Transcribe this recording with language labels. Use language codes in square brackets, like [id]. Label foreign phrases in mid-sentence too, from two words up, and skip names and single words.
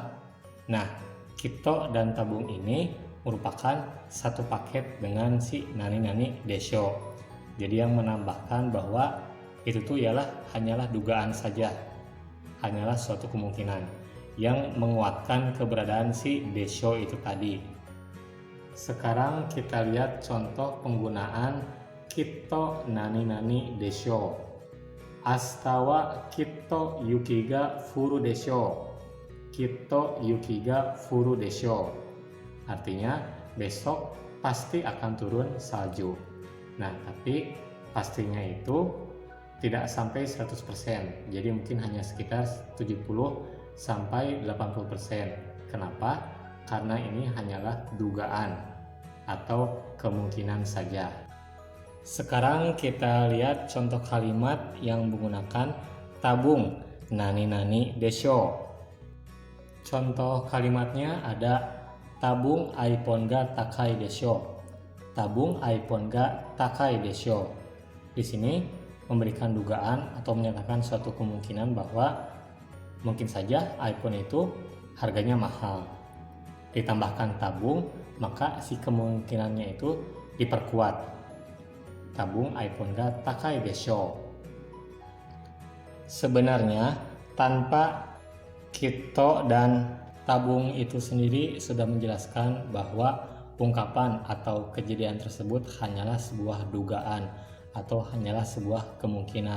[id] Nah, kitto dan tabung ini merupakan satu paket dengan si [ja] 何々でしょう. [id] Jadi yang menambahkan bahwa itu tuh hanyalah dugaan saja. Hanyalah suatu kemungkinan yang menguatkan keberadaan si desho itu tadi. Sekarang kita lihat contoh penggunaan [ja] きっと何々でしょう. 明日きっと雪が降るでしょう. きっと雪が降るでしょう. [id] Artinya besok pasti akan turun salju. Nah, tapi pastinya itu tidak sampai 100%, jadi mungkin hanya sekitar 70 sampai 80%. Kenapa? Karena ini hanyalah dugaan atau kemungkinan saja. Sekarang kita lihat contoh kalimat yang menggunakan [ja] たぶん何々でしょう. [id] Contoh kalimatnya ada [ja] たぶんiPhoneが高いでしょう. たぶんiPhoneが高いでしょう. [id] Di sini memberikan dugaan atau menyatakan suatu kemungkinan bahwa mungkin saja iPhone itu harganya mahal. Ditambahkan tabung, maka si kemungkinannya itu diperkuat. [ja] たぶんiPhoneが高いでしょう. [id] Sebenarnya tanpa kitto dan tabung itu sendiri sudah menjelaskan bahwa ungkapan atau kejadian tersebut hanyalah sebuah dugaan atau hanyalah sebuah kemungkinan.